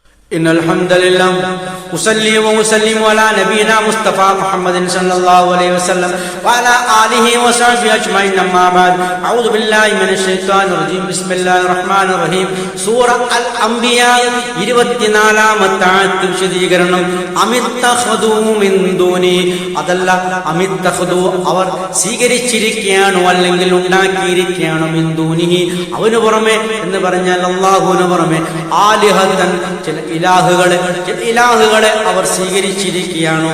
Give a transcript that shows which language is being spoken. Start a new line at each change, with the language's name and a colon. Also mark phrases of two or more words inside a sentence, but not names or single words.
Arabic: إن الحمد لله أصلي وأسلم على نبينا مصطفى محمد صلى الله عليه وسلم وعلى آله وصحبه أجمعين أما بعد أعوذ بالله من الشيطان الرجيم بسم الله الرحمن الرحيم سورة الأنبياء
Malayalam: 24-ാമത്തെ ആയത്ത് വിശദീകരണം
Arabic: أم اتخذوا من دون
Malayalam: അതല്ല അമിത്തഖദൂ അവർ സ്വീകരിച്ചിരിക്കുകയാണോ അല്ലെങ്കിൽ ഉണ്ടാക്കിയിരിക്കുകയാണോ
Arabic: من دونه
Malayalam: അവനു പുറമെ എന്ന് പറഞ്ഞാൽ അല്ലാഹുവിനു പുറമെ ആലിഹതൻ ചില ഇലാഹുകളെ അവർ സ്വീകരിച്ചിരിക്കുകയാണോ?